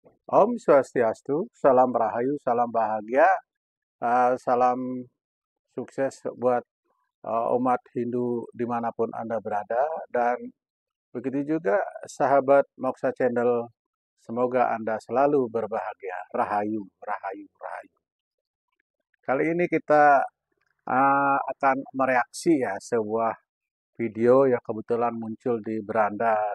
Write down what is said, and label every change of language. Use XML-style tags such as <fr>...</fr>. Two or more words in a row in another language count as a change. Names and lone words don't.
<sa>Om Swastiastu,</sa> <id>salam rahayu, salam bahagia, salam sukses buat umat Hindu dimanapun Anda berada. Dan begitu juga sahabat Moksa Channel, semoga Anda selalu berbahagia. Rahayu, rahayu, rahayu. Kali ini kita akan mereaksi ya sebuah video yang kebetulan muncul di beranda.</id>